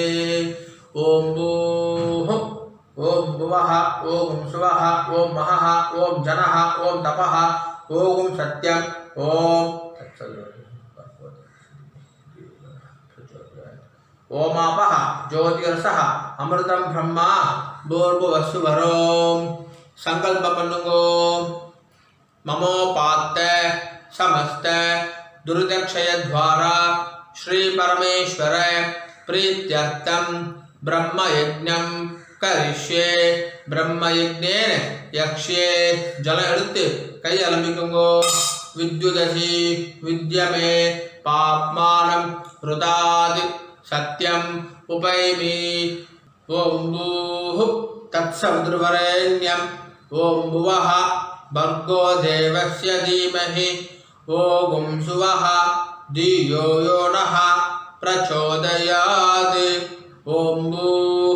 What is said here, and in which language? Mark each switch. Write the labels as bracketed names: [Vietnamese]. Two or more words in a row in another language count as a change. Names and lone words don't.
[Sanskrit] ओम् भूः ओम् भुवः ओम् सुवः ओम् महः ओम् जनः ओम् तपः ओम् सत्यम् ओम् ओमापः ज्योतिर्सः अमृतम् ब्रह्मा भूर्भुवस्सु वरोम्. [Tamil] சங்கல்பம் பண்ணுங்கோ. [Sanskrit] ममोपात्त समस्त दुर्तक्षय द्वारा श्री परमेश्वर प्रीत्यर्थम ब्रह्मयज्ञं करिष्ये ब्रह्मयज्ञेन यक्ष्ये जल [Tamil] எடுத்து கை அலம்பிக்குங்கோ [Sanskrit] विद्युदसि विद्यमे पाप्मानं रुदादि सत्यं उपैमि ओम भूः तत्सवितुर्वरेण्यं ओम भुवः भर्गो देवस्य धीमहि ओम सुवः धियो यो नः प्रचोदयात् ओम भूः